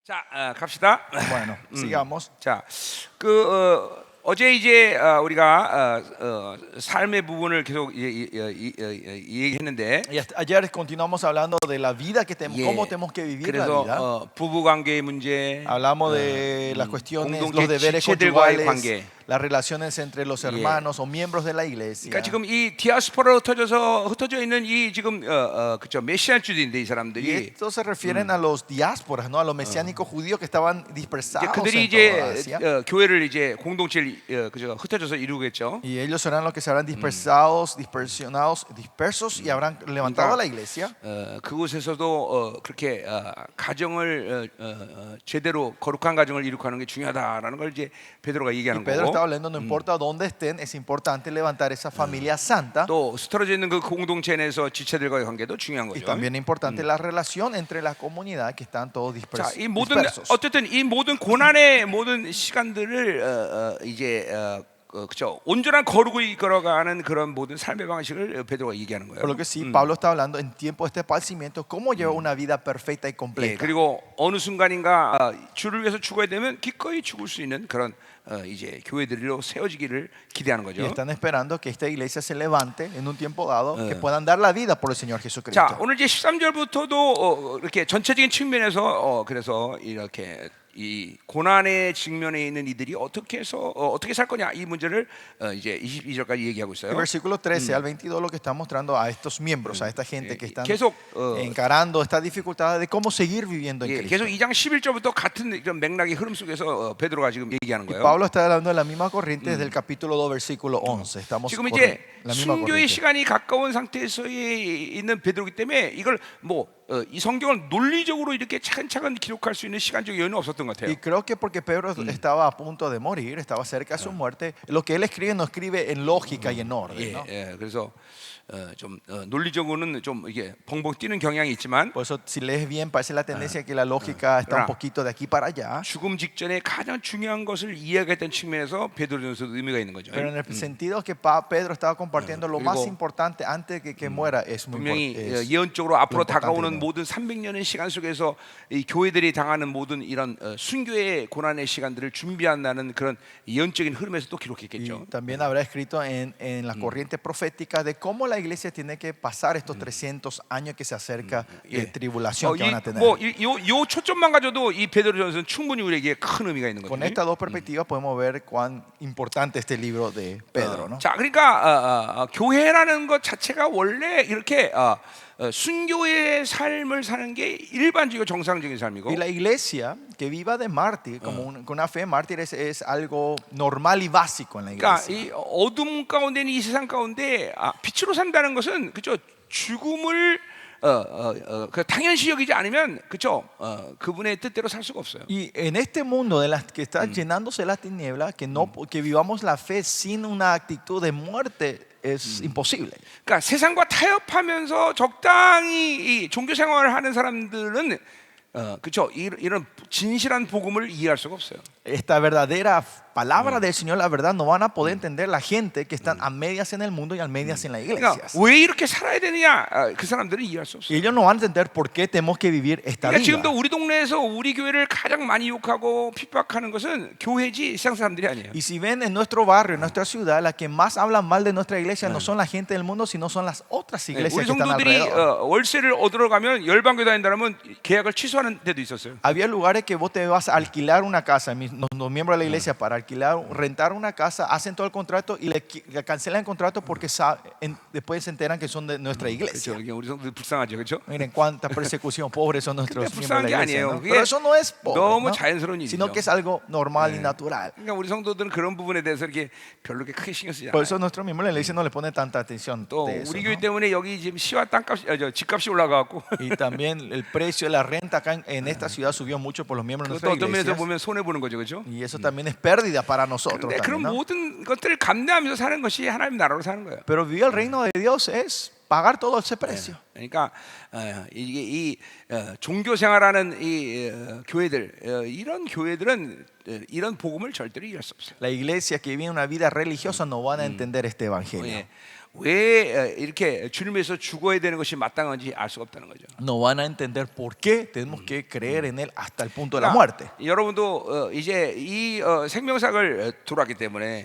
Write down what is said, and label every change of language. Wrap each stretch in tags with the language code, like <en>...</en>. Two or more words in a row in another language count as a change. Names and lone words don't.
<ko>자, 갑시다.</ko> <es>Bueno, sigamos.</es> <ko>자, 어제 이제 우리가 삶의 부분을 계속 얘기했는데,</ko> <es>Ayer continuamos hablando de la vida que tenemos,</es> <ko>예,</ko> <es>cómo tenemos que vivir la vida.</es> <ko>그래서 부부 관계의 문제,</ko> <es>Hablamos de las cuestiones,</es> <ko>공동체</ko> <es>los deberes</es> <ko>지체들과의</ko> <es>conyugales,</es> <ko>관계.</ko> <es>las relaciones entre los hermanos o miembros de la iglesia.</es> <ko>그러니까 지금 이 디아스포라로 흩어져 있는 이 지금 그죠 메시아주의인데 이</ko> <es>Y</es> <ko>사람들이</ko> <es>estos se refieren a los diásporas, ¿no? A los mesiánicos judíos que estaban</es> <ko>이제</ko> <es>dispersados</es> <ko>그들이</ko> <es>en toda</es> <ko>이제</ko> <es>Asia.</es> <ko>교회를 이제 공동체를 그죠 흩어져서 이루겠죠.</ko> <es>Y ellos serán los que se habrán dispersados, dispersos y habrán levantado la iglesia.</es> <ko>그곳에서도 그렇게 가정을 제대로 거룩한 가정을 이룩하는 게 중요하다라는 걸 이제 베드로가</ko> <es>Y</es> <ko>얘기하는</ko> <es>Pedro</es> <ko>거고,</ko> <es>está hablando, no importa dónde estén, es importante levantar esa familia santa.</es> <ko>또 스트러져 있는 그 공동체 내에서 지체들과의 관계도 중요한</ko> <es>Y</es> <ko>거죠.</ko> <es>también es importante la relación entre la comunidad que están todos</es> <ko>자, 이 모든</ko> <es>dispersos.</es> <ko>어쨌든 이 모든 고난의 모든 시간들을 이제 그죠 온전한 거룩을 이끌어가는 그런 모든 삶의 방식을 베드로가 얘기하는 거예요.</ko> <es>Por lo que sí, Pablo está hablando en tiempo de este padecimiento, cómo llevar una vida perfecta y</es> <ko>예,</ko> <es>completa.</es> <ko>그리고 어느 순간인가 주를 위해서 죽어야 되면 기꺼이 죽을 수 있는 그런 이제 교회들로 세워지기를 기대하는</ko> <es>Y</es> <ko>거죠.</ko> <es>están esperando que esta iglesia se levante en un tiempo dado, que puedan dar la vida por el Señor</es> <ko>자,</ko> <es>Jesucristo.</es> <ko>오늘 이제 13절부터도 이렇게 전체적인 측면에서 그래서 이렇게 이 고난의 직면에 있는 이들이 어떻게 해서 어떻게 살 거냐 이 문제를 이제 22절까지 얘기하고</ko> <es>El</es> <ko>있어요.</ko> <es>versículo 13 al 22 lo que está mostrando a estos miembros, a esta gente que están</es> <ko>계속</ko> <es>encarando esta dificultad de cómo seguir viviendo en</es> <ko>예,</ko> <es>Cristo.</es> <ko>계속 2장 11절부터 같은 이런 맥락의 흐름 속에서 베드로가 지금 얘기하는</ko> <es>Y</es> <ko>거예요.</ko> <es>Pablo está hablando de la misma corriente desde el capítulo 2, versículo 11. Estamos</es> <ko>지금</ko> <es>en</es> <ko>이제</ko> <es>la misma</es> <ko>순교의</ko> <es>corriente.</es> <ko>시간이 가까운 상태에서 있는 베드로기 때문에 이걸 이 성경을 논리적으로 이렇게 차근차근 기록할 수 있는 시간적 여유는 없었던 것 같아요.</ko> <es>Y creo que porque Pedro estaba a punto de morir, estaba cerca de su muerte, lo que él escribe no escribe en lógica y en orden,</es> <ko>예,</ko> <es>¿no?</es> <ko>예, 그래서 좀 논리적으로는 좀 이게 벙벙 뛰는 경향이 있지만</ko> <es>Por eso, si lees bien, parece la tendencia que la lógica está un poquito de aquí para allá.</es> <ko>죽음 직전에 가장 중요한 것을 이야기했던 측면에서 베드로전서도 의미가 있는 거죠.</ko> <es>Pero en el sentido que Pedro estaba compartiendo lo más importante antes de que muera es muy</es> <ko>분명히</ko> <es>importante.</es> <ko>예언적으로 앞으로</ko> <es>importante,</es> <ko>다가오는</ko> <es>¿no?</es> <ko>모든 300년의 시간 속에서 이 교회들이 당하는 모든 이런 순교의 고난의 시간들을 준비한다는 그런 예언적인 흐름에서 또</ko> <es>Y</es> <ko>기록했겠죠.</ko> <es>también habrá escrito en la corriente profética de cómo la iglesia tiene que pasar estos 300 años que se acerca de tribulación que van a tener.</es> <ko>요 초점만 가져도 이 베드로전서는 충분히 우리에게 큰 의미가 있는</ko> <es>Con</es> <ko>거죠.</ko> <es>estas dos perspectivas podemos ver cuán importante este libro de Pedro, ¿no?</es> <ko>자, 그러니까 교회라는 것 자체가 원래 이렇게 순교의 삶을 사는 게 일반적이고 정상적인 삶이고,</ko> <es>Y la iglesia que viva de mártir, con una fe mártir, es algo normal y básico en la</es> <ko>그러니까</ko> <es>iglesia.</es> <ko>이 어둠 가운데 있는 이 세상 가운데 빛으로 산다는 것은 그죠 죽음을 그 당연시 여기지 않으면 그죠 그분의 뜻대로 살 수가 없어요.</ko> <es>Y en este mundo de las que está llenándose las tinieblas, que vivamos la fe sin una actitud de muerte es imposible.</es> <ko>그러니까 세상과 타협하면서 적당히 이 종교 생활을 하는 사람들은 그죠 이런 진실한 복음을 이해할 수가 없어요.</ko> <es>Esta verdadera palabra del Señor, la verdad, no van a poder entender la gente que están a medias en el mundo y a medias en la iglesia.</es> <ko>그러니까 왜 이렇게 살아야 되느냐 그 사람들은 이해할 수 없어요.</ko> <es>Y ellos no van a entender por qué tenemos que vivir esta</es> <ko>그러니까</ko> <es>vida.</es> <ko>지금도 우리 동네에서 우리 교회를 가장 많이 욕하고 핍박하는 것은 교회지 세상 사람들이 아니에요.</ko> <es>Y si ven en nuestro barrio, en nuestra ciudad, las que más hablan mal de nuestra iglesia no son la gente del mundo, sino son las otras iglesias</es> <ko>우리</ko> <es>que están</es> <ko>성도들이</ko> <es>alrededor.</es> <ko>월세를 얻으러 가면 열방교 다닌다면 계약을 취소하는 데도 있었어요.</ko> <es>Había lugares que vos te vas a alquilar una casa, los miembros de la iglesia, para alquilar, rentar una casa, hacen todo el contrato y le cancelan el contrato porque después se enteran que son de nuestra iglesia.</es> <ko>그렇죠. 우리 성도들 불쌍하죠, 그렇죠?</ko> <es>Miren cuánta persecución, pobres son nuestros</es> <ko>근데</ko> <es>miembros de la</es> <ko>불쌍한 게</ko> <es>iglesia,</es> <ko>아니에요.</ko> <es>¿no?</es> <ko>그게</ko> <es>Pero eso no es pobre,</es> <ko>너무</ko> <es>¿no?</es> <ko>자연스러운 일이죠.</ko> <es>Sino que es algo normal y natural.</es> <ko>그러니까 우리 성도들은 그런 부분에 대해서 이렇게 별로 그렇게 크게 신경 쓰지</ko> <es>Por</es> <ko>않아요.</ko> <es>eso nuestros miembros de la iglesia no le ponen tanta atención</es> <ko>또</ko> <es>de eso,</es> <ko>우리</ko> <es>¿no?</es> <ko>교회 때문에 여기 지금 시와 땅값, 집값이 올라가고</ko> <es>Y también el precio de la renta acá en esta ciudad subió mucho por los miembros de</es> <ko>그것도</ko> <es>nuestra</es> <ko>어떤 면에서</ko> <es>iglesia.</es> <ko>보면 손해 보는 거죠, 그렇죠?</ko> <es>Y eso también es pérdida para nosotros.</es> <ko>그런데 그런</ko> <es>También, ¿no?</es> <ko>모든 것들을 감내하면서 사는 것이 하나님 나라로 사는 거예요.</ko> <es>Pero vivir el reino de Dios es pagar todo ese precio.</es> <ko>그러니까 이게 이 종교 생활하는 이 교회들 이런 교회들은 이런 복음을 절대로 이해할 수 없어요.</ko> <es>La iglesia que vive una vida religiosa no van a entender este evangelio.</es> <ko>예. 왜 이렇게 주님 위해서 죽어야 되는 것이 마땅한지 알 수가 없다는 거죠.</ko> <es>No van a entender por qué tenemos que creer en Él hasta el punto de la muerte.</es> <ko>여러분도 이제 이 생명사를 들어왔기 때문에</ko>